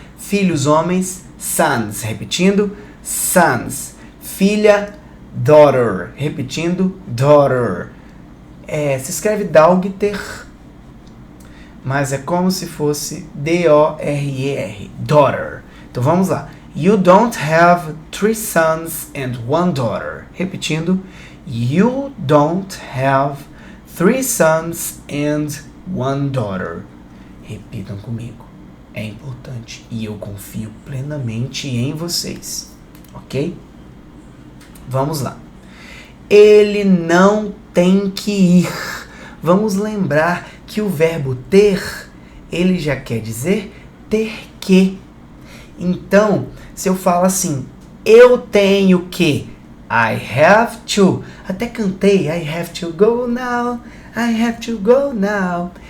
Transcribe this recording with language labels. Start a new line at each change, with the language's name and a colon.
Portuguese: Filhos homens, sons. Repetindo, sons. Filha, daughter. Repetindo, daughter. Se escreve Daugter, mas é como se fosse D-O-R-E-R. Daughter. Então vamos lá.
English: You don't have 3 sons and 1 daughter.
Portuguese: Repetindo,
English: you don't have 3 sons and 1 daughter.
Portuguese: Repitam comigo. É importante e eu confio plenamente em vocês. Ok? Vamos lá. Ele não tem que ir. Vamos lembrar que o verbo ter, ele já quer dizer ter que. Então, se eu falo assim, eu tenho que,
English: I have to.
Portuguese: Até cantei,
English: I have to go now, I have to go now.